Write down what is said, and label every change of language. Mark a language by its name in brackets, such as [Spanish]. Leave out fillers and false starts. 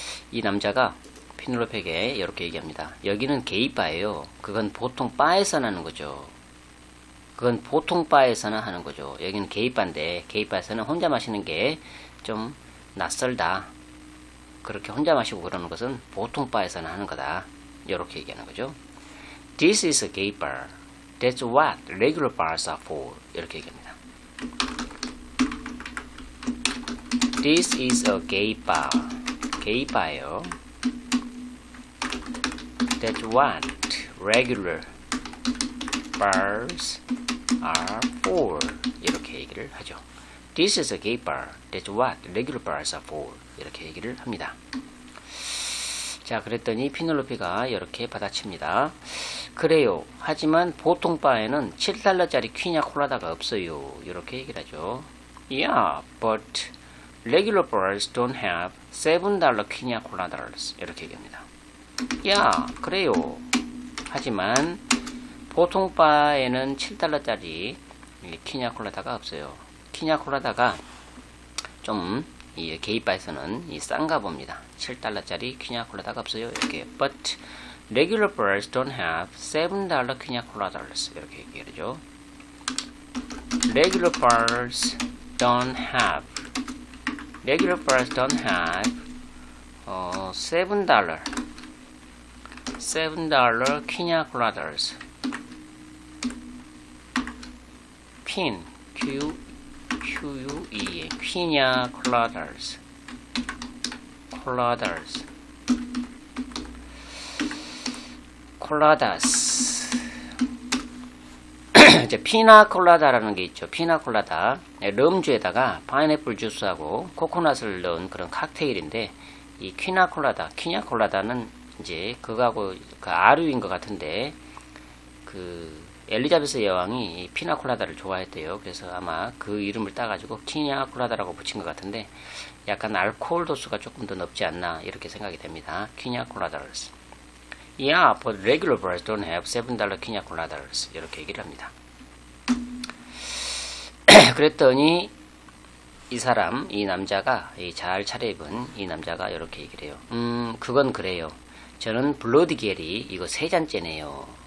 [Korean] 이 남자가 피넬로페에게 이렇게 얘기합니다. 여기는 게이바예요. 그건 보통 바에서나 하는 거죠. 그건 보통 바에서나 하는 거죠. 여기는 게이바인데 게이바에서는 혼자 마시는 게 좀 낯설다. 그렇게 혼자 마시고 그러는 것은 보통 바에서는 하는 거다. 이렇게 얘기하는 거죠. [English] This is a gay bar. That's what regular bars are for. [Korean] 이렇게 얘기합니다. [English] This is a gay bar. gay bar요. That's what regular bars are for. [Korean] 이렇게 얘기를 하죠. [English] This is a gay bar. That's what regular bars are for. [Korean] 이렇게 얘기를 합니다. 자, 그랬더니 피넬로페가 이렇게 받아칩니다. 그래요. 하지만 보통 바에는 7달러짜리 퀴냐 콜라다가 없어요. 이렇게 얘기를 하죠. [English] Yeah, but regular bars don't have $7 퀴냐 콜라다를. [Korean] 이렇게 얘기합니다. [English] Yeah, [Korean] 그래요. 하지만 보통 바에는 7달러짜리 퀴냐 콜라다가 없어요. 퀴냐 콜라다가 좀 이 게이바에서는 이 싼가 봅니다. 7달러짜리 퀴냐콜라다가 없어요. 이렇게. [English] But regular bars don't have $7 퀴냐콜라das. [Korean] 이렇게 얘기하죠. [English] Regular bars don't have $7 퀴냐콜라das. 퀸 QUE 퀴냐콜라das. [Korean] 콜라다스. 이제 피나콜라다라는 게 있죠. 피나콜라다. 럼주에다가 파인애플 주스하고 코코넛을 넣은 그런 칵테일인데, 이 퀴냐콜라다는 이제 그거하고 그 아류인 것 같은데, 그 엘리자베스 여왕이 피나콜라다를 좋아했대요. 그래서 아마 그 이름을 따가지고 퀴냐콜라다라고 붙인 것 같은데, 약간 알코올 도수가 조금 더 높지 않나 이렇게 생각이 됩니다. 퀴냐콜라다스. [English] Yeah, but regular bars don't have $7 퀴냐콜라다스. [Korean] 이렇게 얘기를 합니다. 그랬더니 이 사람, 이 남자가, 이 잘 차려입은 이 남자가 이렇게 얘기를 해요. 그건 그래요. 저는 블러디 게리 이거 3잔째네요.